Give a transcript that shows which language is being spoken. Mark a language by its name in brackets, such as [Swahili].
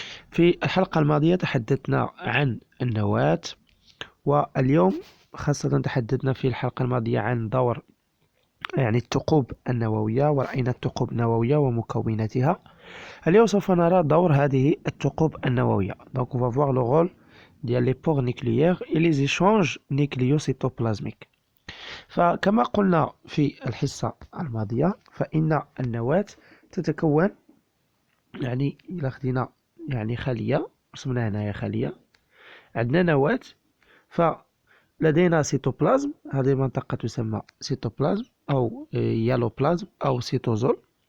[Arabic] في الحلقة الماضية تحدثنا عن النواة، واليوم خاصة تحدثنا في الحلقة الماضية عن دور الثقوب النووية، ورأينا الثقوب النووية ومكوناتها. اليوم سوف نرى دور هذه الثقوب النووية. [French] Donc on va voir le rôle les pores nucléaires et les échanges nucléocytoplasmiques. [Arabic] فكما قلنا في الحصة الماضية، فإن النواة تتكون إلى خدينا خلية، رسمنا هنايا خلية، عندنا نواة، فلدينا سيتوبلازم. هذه المنطقة تسمى سيتوبلازم أو يالوبلازم أو سيتوزول.